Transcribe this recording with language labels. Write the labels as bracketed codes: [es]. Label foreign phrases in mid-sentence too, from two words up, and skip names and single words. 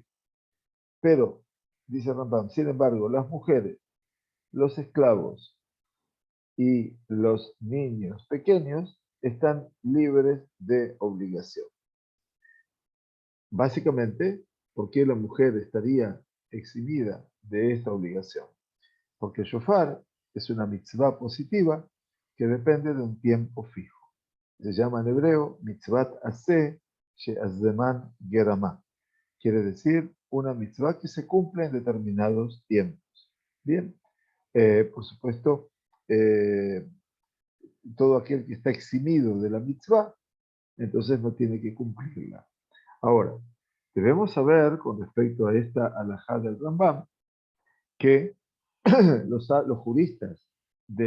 [es] Pero, dice Rambam, sin embargo, las mujeres, los esclavos y los niños pequeños están libres de obligación. Básicamente, ¿por qué la mujer estaría eximida de esta obligación? Porque el shofar es una mitzvah positiva que depende de un tiempo fijo. Se llama en hebreo [he] מצוות עשה שהזמן גרמה. [es] Quiere decir una mitzvah que se cumple en determinados tiempos. Bien, por supuesto, eh, todo aquel que está eximido de la mitzvah, entonces no tiene que cumplirla. Ahora, debemos saber con respecto a esta alajá del Rambam que los juristas de